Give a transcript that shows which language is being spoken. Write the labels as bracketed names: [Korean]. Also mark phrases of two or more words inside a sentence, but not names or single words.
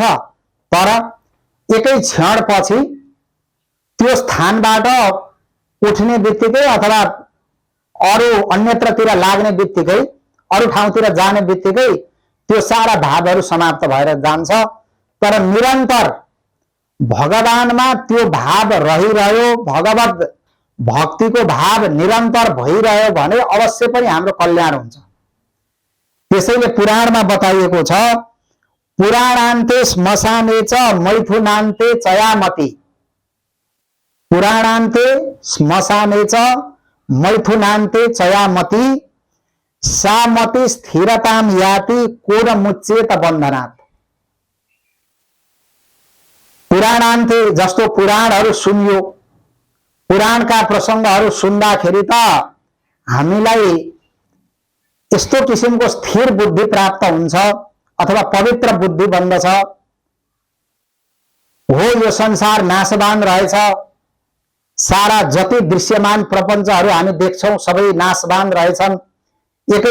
[Nepali] तर एकै क्षण पछि त्यो स्थानबाट उठ्ने बित्तिकै अथवा अरू अन्यत्रतिर लाग्ने बित्तिकै, अरू ठाउँतिर जाने बित्तिकै त्यो सारा भावहरू समाप्त भएर जान्छ। तर निरन्तर भगवानमा त्यो भाव रहिरह्यो, भगवत भक्तिको भाव निरन्तर भइरह्यो भने अवश्य पनि हाम्रो कल्याण हुन्छ। त्यसैले पुराणमा बताइएको छ, [Sanskrit] पुराणान्ते श्मशाने च मैथुनान्ते चयामति। पुराणान्ते श्मशाने च मैथुनान्ते चयामति, सामति स्थिरताम याति कोन मुच्चेत बन्धनात्। [Nepali] पुराणान्ते जस्तो पुराणहरू सुनियो, पुराणका प्रसङ्गहरू सुन्दाखेरि त हामीलाई यस्तो किसिमको स्थिर बुद्धि प्राप्त हुन्छ अथवा पवित्र बुद्धि बन्दछ। हो यो संसार नाशवान रहेछ, सारा जति दृश्यमान प्रपञ्चहरू हामी देख्छौं सबै नाशवान रहेछन्।